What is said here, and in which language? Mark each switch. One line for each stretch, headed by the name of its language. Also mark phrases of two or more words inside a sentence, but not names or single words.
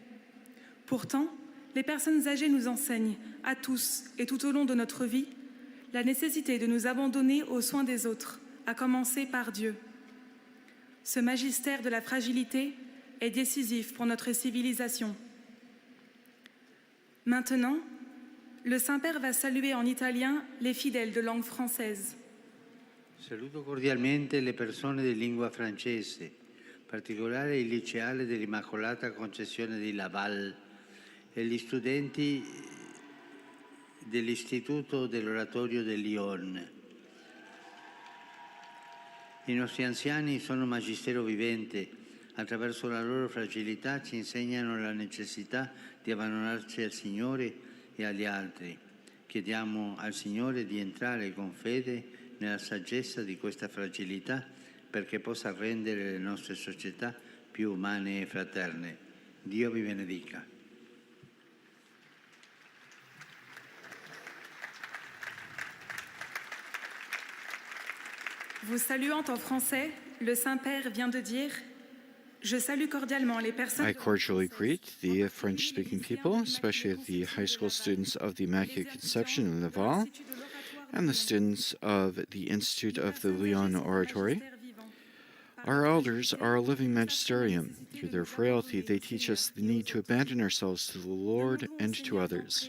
French: Pourtant, les personnes âgées nous enseignent, à tous et tout au long de notre vie, la nécessité de nous abandonner aux soins des autres, à commencer par Dieu. Ce magistère de la fragilité est décisif pour notre civilisation. Maintenant, le Saint-Père va saluer en italien les fidèles de langue française.
Italian: Saluto cordialmente le persone di lingua francese, in particolare i liceali dell'Immacolata Concezione di Laval e gli studenti dell'Istituto dell'Oratorio di Lyon. I nostri anziani sono magistero vivente. Attraverso la loro fragilità ci insegnano la necessità di abbandonarci al Signore e agli altri. Chiediamo al Signore di entrare con fede nella saggezza di questa fragilità perché possa rendere le nostre società più umane e fraterne. Dio vi benedica.
French: Vous saluant en français, le Saint-Père vient de dire « Je salue cordialement les personnes... »
English: I cordially greet the French-speaking people, especially the high school students of the Immaculate Conception in Laval and the students of the Institute of the Lyon Oratory. Our elders are a living magisterium. Through their frailty, they teach us the need to abandon ourselves to the Lord and to others.